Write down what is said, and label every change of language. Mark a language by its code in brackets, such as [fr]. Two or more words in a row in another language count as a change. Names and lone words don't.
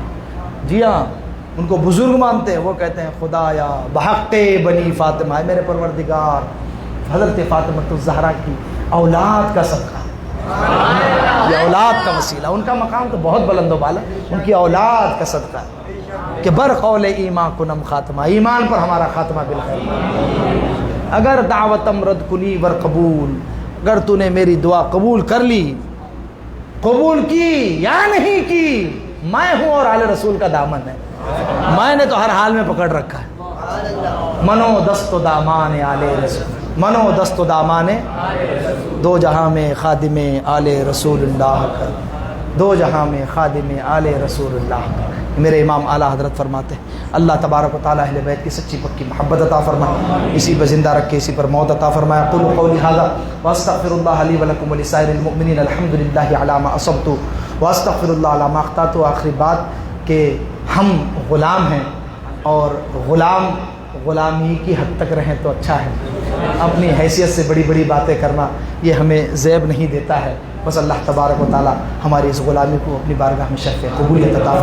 [ur] جی ہاں, ان کو بزرگ مانتے ہیں. وہ کہتے ہیں [fa] خدایا بحق بنی فاطمہ, [ur] ہے میرے پروردگار حضرت فاطمہ الزہرا کی اولاد کا صدقہ, یہ اولاد کا وسیلہ, ان کا مقام تو بہت بلند و بالا, ان کی اولاد کا صدقہ ہے کہ [fa] برقول ایمان کنم خاتمہ, [ur] ایمان پر ہمارا خاتمہ بالخیر. [fa] اگر دعوتم رد کنی ور قبول, [ur] اگر تو نے میری دعا قبول کر لی, قبول کی یا نہیں کی, میں ہوں اور آل رسول کا دامن ہے, میں نے تو ہر حال میں پکڑ رکھا ہے. [fa] منو دست و دامان آل رسول, منو دست و دامان [ur] دو جہاں میں خادم آل رسول اللہ کر, دو جہاں میں خادم آل رسول اللہ کر. میرے امام اعلیٰ حضرت فرماتے ہیں اللہ تبارک و تعالیٰ اہل بیت کی سچی پکی محبت عطا فرمائے, اسی پر زندہ رکھ کے اسی پر موت عطا فرمائے. [ar] قولوا قولی ھذا واستغفر اللہ لی ولکم ولسائر المؤمنین الحمد للہ علی ما اصبت واستغفر اللہ علی ما اخطأت. [ur] آخری بات کہ ہم غلام ہیں اور غلامی کی حد تک رہیں تو اچھا ہے. اپنی حیثیت سے بڑی بڑی باتیں کرنا یہ ہمیں زیب نہیں دیتا ہے. بس اللہ تبارک و تعالیٰ ہماری اس غلامی کو اپنی بارگاہ میں شرف قبولیت عطا فرمائے.